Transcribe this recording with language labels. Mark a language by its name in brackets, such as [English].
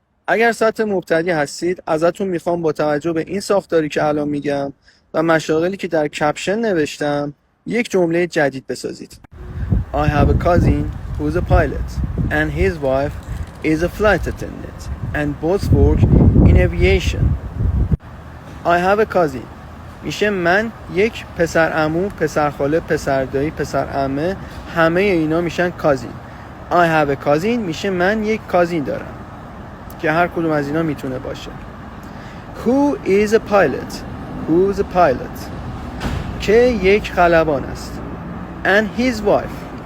[Persian] اگر سطح مبتدی هستید ازتون میخوام با توجه به این ساختاری که الان میگم و مشاغلی که در کپشن نوشتم یک جمله جدید بسازید. [English] I have a cousin who's a pilot and his wife is a flight attendant and both work in aviation. I have a cousin [Persian] میشه من یک پسر عمو، پسر خاله، پسر دایی، پسر عمه، همه اینا میشن کازین. [English] I have a cousin [Persian] میشه من یک کازین دارم که هر کدوم از اینا میتونه باشه. [English] Who is a pilot? Who's a pilot? [Persian] که یک خلبان است. [English] And his wife.